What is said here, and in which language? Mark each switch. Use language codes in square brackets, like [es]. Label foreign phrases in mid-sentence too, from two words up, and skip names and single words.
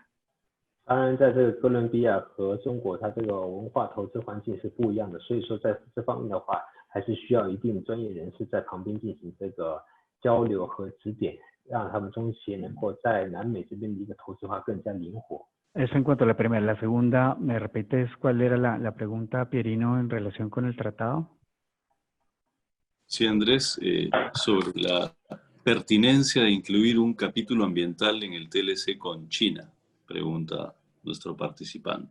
[zh] 当然，在这个哥伦比亚和中国，它这个文化投资环境是不一样的，所以说在这方面的话，还是需要一定专业人士在旁边进行这个交流和指点。让他们中协能够在南美这边的一个投资化更加灵活。 [es] Eso en cuanto a la primera. La segunda, ¿me repites cuál era la pregunta, Pierino, en relación con el tratado? Sí, Andrés, sobre la pertinencia de incluir un capítulo ambiental en el TLC con China, pregunta nuestro participante.